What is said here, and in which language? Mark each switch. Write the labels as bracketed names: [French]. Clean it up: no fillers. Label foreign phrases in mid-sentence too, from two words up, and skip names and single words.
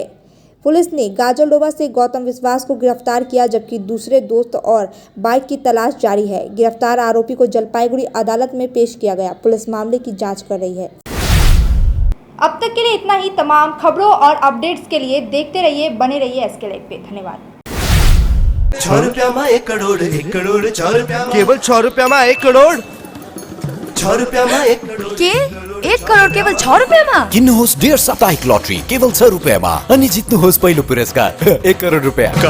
[Hindi] पुलिस ने गाजलडोबा से गौतम विश्वास को गिरफ्तार किया, जबकि दूसरे दोस्त और बाइक की तलाश जारी है। गिरफ्तार आरोपी को जलपाईगुड़ी अदालत में पेश किया गया। पुलिस मामले की जांच कर रही है। अब तक के लिए इतना ही। तमाम खबरों और अपडेट्स के लिए देखते रहिए, बने रहिए एसके लाइव पे। धन्यवाद। [Nepali] 6 रुपयामा 1 करोड, 1 करोड 6 रुपयामा, केवल 6 रुपयामा 1 करोड, 6 रुपयामा 1 करोड। के 1 करोड केवल 6 रुपयामा? किन्नुहोस् डेयर साप्ताहिक लटरी केवल 6 रुपैयाँमा अनि जित्नुहोस् पहिलो पुरस्कार 1 करोड रुपैयाँ।